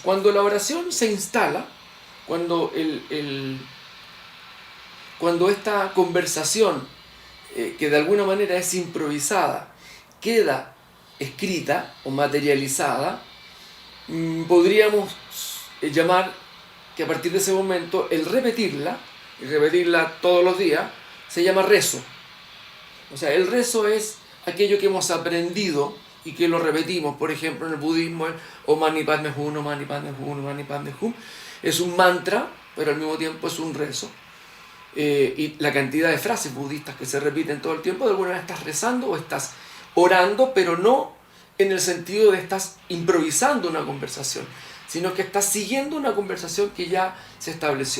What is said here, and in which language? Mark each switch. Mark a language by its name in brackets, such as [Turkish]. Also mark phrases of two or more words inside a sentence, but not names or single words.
[Spanish] Cuando la oración se instala, cuando esta conversación, que de alguna manera es improvisada, queda escrita o materializada, podríamos llamar que a partir de ese momento el repetirla, y repetirla todos los días, se llama rezo. O sea, el rezo es aquello que hemos aprendido y que lo repetimos. Por ejemplo, en el budismo, el [Sanskrit] ॐ मणि पद्मे हूँ, ॐ मणि पद्मे हूँ, ॐ मणि पद्मे हूँ. [Spanish] Es un mantra, pero al mismo tiempo es un rezo. Y la cantidad de frases budistas que se repiten todo el tiempo, de alguna manera estás rezando o estás orando, pero no en el sentido de estás improvisando una conversación, sino que estás siguiendo una conversación que ya se estableció.